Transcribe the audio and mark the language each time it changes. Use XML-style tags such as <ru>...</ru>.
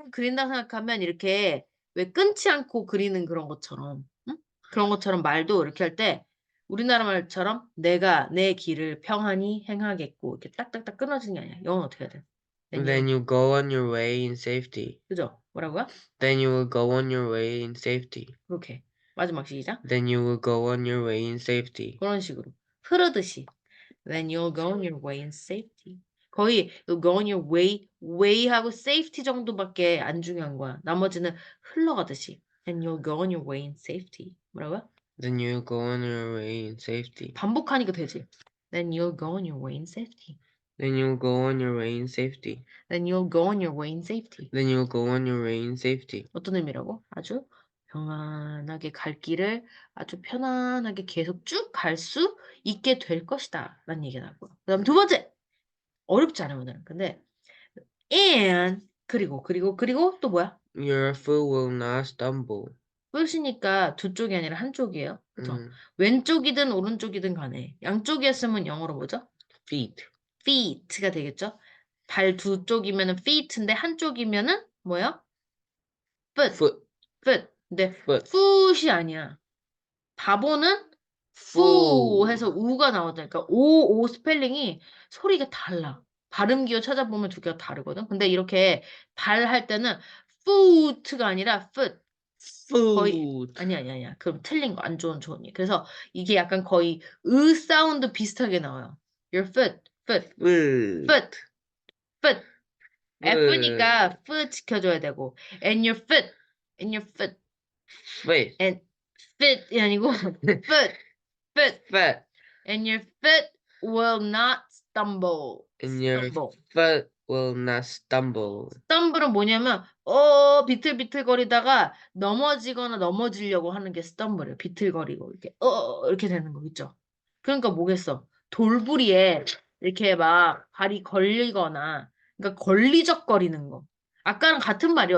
<ko>그린다고 생각하면 이렇게 왜 끊지 않고 그리는 그런 것처럼, 응? 그런 것처럼 말도 이렇게 할 때 우리나라 말처럼 내가 내 길을 평안히 행하겠고 이렇게 딱딱딱 끊어지는 게 아니야. 영어는 어떻게 해야 돼? Then</ko> <en>Then you go on your way in safety.</en> <ko>그죠? 뭐라고요?</ko> <en>Then you will go on your way in safety.</en> <ko>그렇게. 마지막 시작.</ko> <en>Then you will go on your way in safety.</en> <ko>그런 식으로. 흐르듯이.</ko> <en>Then you'll go on your way in safety.</en> <ko>거의</ko> <en>you'll go on your way</en> <ko>하고 safety 정도밖에 안 중요한 거야. 나머지는 흘러가듯이.</ko> <en>Then you'll go on your way in safety.</en> <ko>뭐라고요?</ko> <en>Then you will go on your way in safety.</en> <ko>반복하니까 되지.</ko> <en>Then you'll go on your way in safety. Then you'll go on your way in safety. Then you'll go on your way in safety. Then you'll go on your way in safety.</en> <ko>어떤 의미라고? 아주 평안하게 갈 길을 아주 편안하게 계속 쭉 갈 수 있게 될 것이다. 라는 얘기가 나고요. 그 다음 두 번째. 어렵지 않아요, 오늘은. 근데 and 그리고 또 뭐야?</ko> <en>Your foot will not stumble.</en> <ko>끝이니까 두 쪽이 아니라 한 쪽이에요. 그쵸? 왼쪽이든 오른쪽이든 간에 양쪽이었으면 영어로 뭐죠?</ko> <en>Feet.</en> <ko>feet가 되겠죠? 발 두 쪽이면은 feet인데 한 쪽이면은 뭐야?</ko> <en>foot. Foot. foot. 근데 Foot.</en> <ko>foot이 아니야. 바보는 푸</ko> <en>Fool.</en> <ko>해서 우가 나오잖아. 그러니까 오 스펠링이 소리가 달라. 발음 기호 찾아보면 두 개가 다르거든. 근데 이렇게 발 할 때는 foot가 아니라 foot. 거의</ko> <en>Foot.</en> <ko>아니야. 그럼 틀린 거 안 좋은 조언이. 그래서 이게 약간 거의 으 사운드 비슷하게 나와요.</ko> <en>Your foot, foot, Foot. foot, foot. Foot. F니까 foot</en> <ko>지켜줘야 되고,</ko> <en>and your foot, and your foot, Foot. and fit이 아니고 foot, foot, Foot. and your foot will not stumble. And your stumble. foot will not stumble.</en> <ko>stumble은 뭐냐면 비틀비틀거리다가 넘어지거나 넘어지려고 하는 게 stumble이에요. 비틀거리고 이렇게 이렇게 되는 거 있죠. 그러니까 뭐겠어? 돌부리에 이렇게 막 발이 걸리거나 그러니까 걸리적거리는 거. 아까랑 같은 말이에요.</ko>